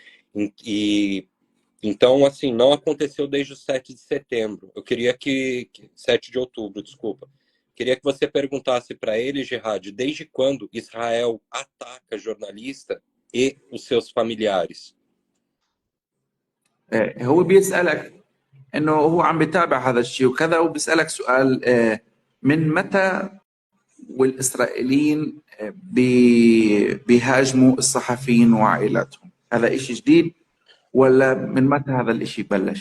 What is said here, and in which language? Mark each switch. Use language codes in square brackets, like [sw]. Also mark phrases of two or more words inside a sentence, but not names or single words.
[pt] Então, assim, não aconteceu desde o 7 de setembro. Eu queria 7 de outubro, desculpa. Queria que você perguntasse para ele, Gerard, desde quando Israel ataca jornalista e os seus familiares? [ar] هو بيسألك انه هو عم بيتابع هذا الشيء وكذا، وبيسألك سؤال من متى والإسرائيليين بيهاجموا الصحفيين وعائلاتهم؟ هذا إشي جديد ولا من متى هذا الإشي بلش؟